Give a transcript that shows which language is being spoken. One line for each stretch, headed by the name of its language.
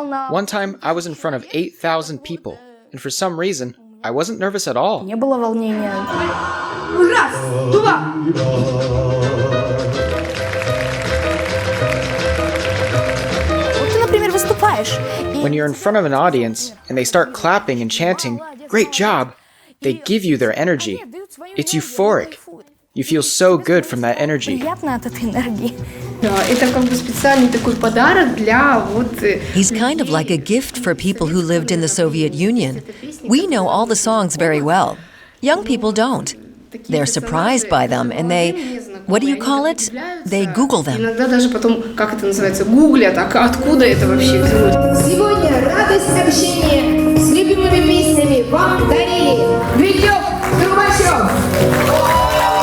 English: One time, I was in front of 8,000 people, and for some reason, I wasn't nervous at all.
Russian: Не было волнения. Раз, два. Вот ты, например, выступаешь.
English: When you're in front of an audience and they start clapping and chanting, "Great job!" they give you their energy. It's euphoric. You feel so good from that energy.
Russian: Приятно от этой энергии. Да, это как бы специальный такой подарок для вот...
English: He's kind of like a gift for people who lived in the Soviet Union. We know all the songs very well. Young people don't. They're surprised by them and they... What do you call it? They Google them.
Russian: Иногда даже потом, как это называется, гуглят, а откуда это вообще взялось. Сегодня радость общения с любимыми песнями вам дарили Vityok, Трубачев.